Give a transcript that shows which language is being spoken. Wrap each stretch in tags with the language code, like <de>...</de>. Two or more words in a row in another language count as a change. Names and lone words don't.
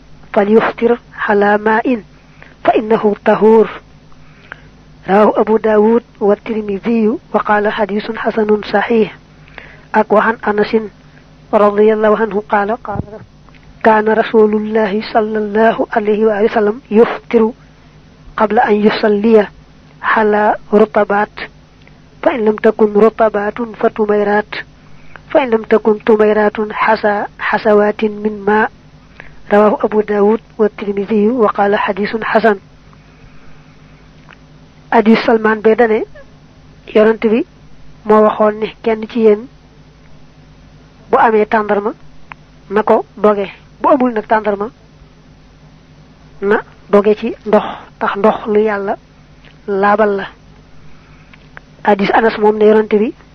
<ar>فليفطر على ماء فإنه طهور رواه أبو داود والترمذي وقال حديث حسن صحيح وعن أنس رضي الله عنه قال كان رسول الله صلى الله عليه وسلم يفطر قبل أن يصلي على رطبات فإن لم تكن رطبات فتميرات فإن لم تكن تميرات حسوات من ماء رواه أبو داود والترمذي وقال حديث حسن</ar> <wo>hadiis Salmaan bee dane yonent bi moo waxoon ne kenn ci yéen bu amee tàndarma na ko doge bu amul nag tàndarma na doge ci ndox tax ndox lu yàlla laabal la hadiis Anas moom ne yonent bi</wo>